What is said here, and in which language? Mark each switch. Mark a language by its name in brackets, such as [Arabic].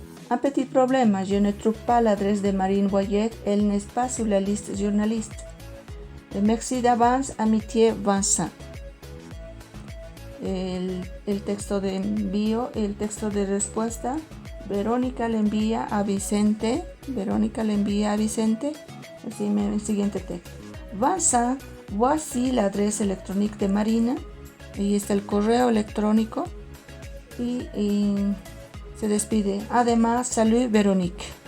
[French] Un petit problème, je ne trouve pas l'adresse de Marine Boyer, elle n'est pas sur la liste journaliste. Merci d'avance, amitié Vincent. [Spanish] El texto de envío, el texto de respuesta. Verónica le envía a Vicente. Así el siguiente texto. [French] Vincent, voici l'adresse électronique de Marina. [Spanish] Ahí está el correo electrónico. Y se despide. Además, [French] salut Véronique.